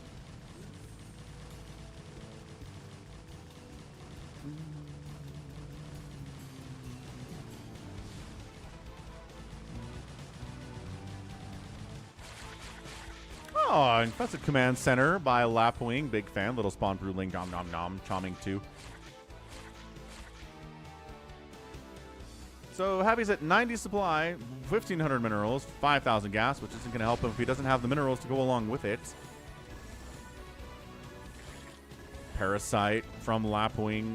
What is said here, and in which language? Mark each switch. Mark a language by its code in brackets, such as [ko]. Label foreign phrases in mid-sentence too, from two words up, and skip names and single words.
[en] Oh, Infested Command Center by Lapwing. Big fan. Little Spawn Broodling. Nom nom nom. Charming too. So Happy's at 90 supply, 1,500 minerals, 5,000 gas, which isn't going to help him if he doesn't have the minerals to go along with it. Parasite from Lapwing.